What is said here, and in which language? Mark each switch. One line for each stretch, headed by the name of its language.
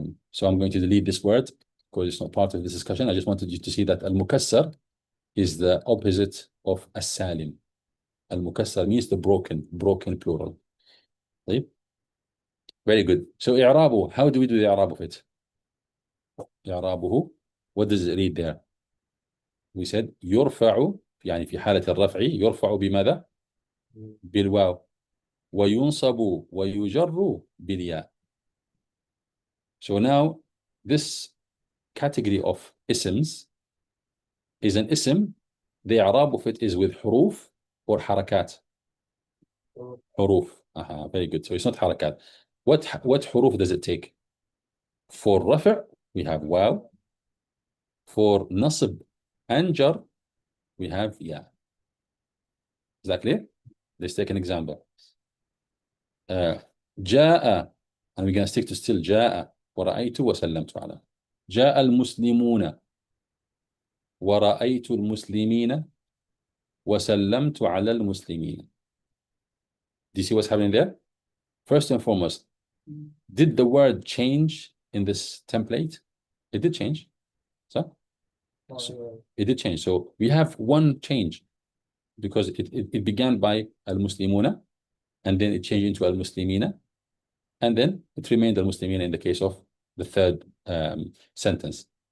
English: So I'm going to delete this word because it's not part of this discussion. I just wanted you to see that al-mukassar is the opposite of السالم. المكسر means the broken plural.
Arabic: طيب.
English: Very good. So إعرابه, how do we do the إعراب of it? إعرابه, what does it read there? We said
Arabic: يرفع, يعني في حالة الرفع يرفع بماذا؟ بالواو. وينصب ويجر بالياء.
English: So now this category of isms is an ism. The إعراب of it is with حروف or حركات. حروف. Very good. So it's not حركات. What حروف does it take? For رفع we have واو. For نصب and jar we have ياء. Is that clear? Let's take an example. جاء, and we're going to stick to still
Arabic: جاء ورأيت وسلمت على. جاء المسلمون ورأيت المسلمين وسلمت على المسلمين.
English: Do you see what's happening there? First and foremost, did the word change in this template? It did change. So it did change. So we have one change because it began by al-Muslimuna and then it changed into al-Muslimina and then it remained al-Muslimina in the case of the third sentence.